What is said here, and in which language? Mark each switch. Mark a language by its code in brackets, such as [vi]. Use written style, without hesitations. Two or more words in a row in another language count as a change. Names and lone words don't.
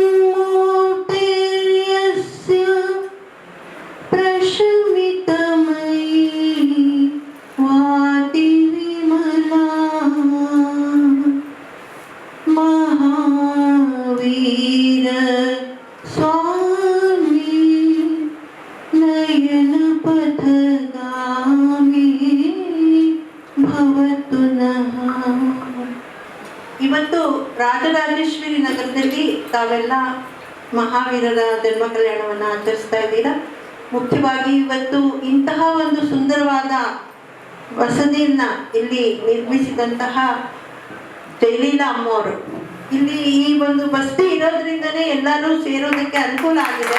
[sa] मूर्तिर्यस्य प्रशमितमयी वातिविमला महावीर स्वामी नयनपथगामी भवतु नः. [kn] ಇವತ್ತು ರಾಜರಾಜೇಶ್ವರಿ ನಗರದಲ್ಲಿ ತಾವೆಲ್ಲ ಮಹಾವೀರರ ಜನ್ಮ ಕಲ್ಯಾಣವನ್ನು ಆಚರಿಸ್ತಾ ಇದ್ದೀರಾ. ಮುಖ್ಯವಾಗಿ ಇವತ್ತು ಇಂತಹ ಒಂದು ಸುಂದರವಾದ ವಸತಿಯನ್ನ ಇಲ್ಲಿ ನಿರ್ಮಿಸಿದಂತಹ ಜಯಲೀಲಾ ಅಮ್ಮವರು, ಇಲ್ಲಿ ಈ ಒಂದು ಬಸ್ತಿ ಇರೋದ್ರಿಂದನೇ ಎಲ್ಲರೂ ಸೇರೋದಕ್ಕೆ ಅನುಕೂಲ ಆಗಿದೆ.